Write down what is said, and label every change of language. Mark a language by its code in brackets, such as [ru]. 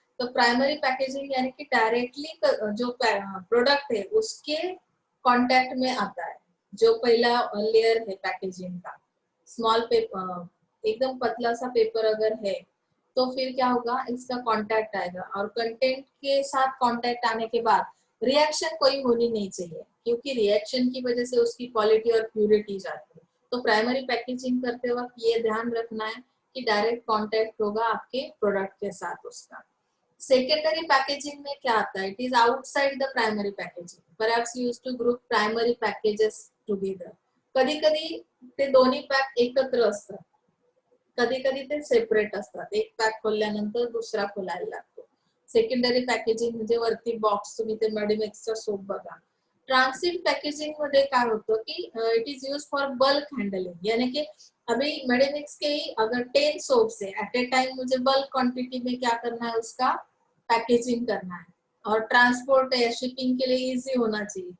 [hi] तो primary packaging यानी कि डायरेक्टली जो प्रोडक्ट है उसके कांटेक्ट में आता है, जो पहला लेयर है पैकेजिंग का, [en] small paper, [hi] एकदम पतला सा पेपर अगर है तो फिर क्या होगा, इसका कांटेक्ट आएगा, और कंटेंट के साथ कांटेक्ट आने के बाद रिएक्शन कोई होनी नहीं चाहिए, क्योंकि रिएक्शन की वजह से उसकी क्वालिटी और प्यूरिटी जाती है। तो प्राइमरी पैकेजिंग करते वक्त ये ध्यान रखना है कि डायरेक्ट कांटेक्ट होगा आपके प्रोडक्ट के साथ उसका। [en] secondary packaging [hi] में क्या आता है, [en] It is outside the primary packaging, perhaps used to group primary packages together. [mr] कधी कधी ते दोन्ही पॅक एकत्र असतात, कधी कधी ते सेपरेट असतात, एक पॅक खोलल्यानंतर दुसरा खोलायला लागतो। सेकंडरी पॅकेजिंग म्हणजे वरती बॉक्स, तुम्ही ते मेडिमिक्सचा सोप बघा। [hi] ट्रांसिट पैकेजिंग [mr] मध्ये काय होतं कि [en] it is use for bulk handling, [hi] यानी कि अभी मेडिमिक्स के ही अगर 10 सोप्स है एट ए टाइम, मुझे बल्क क्वांटिटी में क्या करना है, उसका पैकेजिंग करना है, और ट्रांसपोर्ट या शिपिंग के लिए इजी होना चाहिए।